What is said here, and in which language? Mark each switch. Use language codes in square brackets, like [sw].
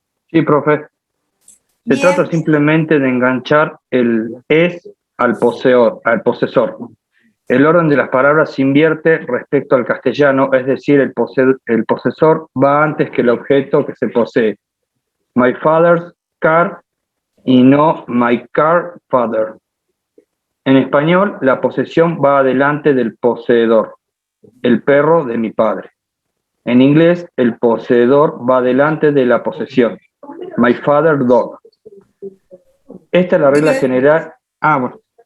[es] Sí, profe. Se Bien. trata simplemente de enganchar el es al posesor. El orden de las palabras se invierte respecto al castellano, es decir, el posesor va antes que el objeto que se posee. [en] My father's car [es] y no [en] my car father. [es] En español, la posesión va adelante del poseedor, el perro de mi padre. En inglés, el poseedor va delante de la posesión. [en] My father dog. [es] Esta es la regla [en] Good. [es] general. Bueno.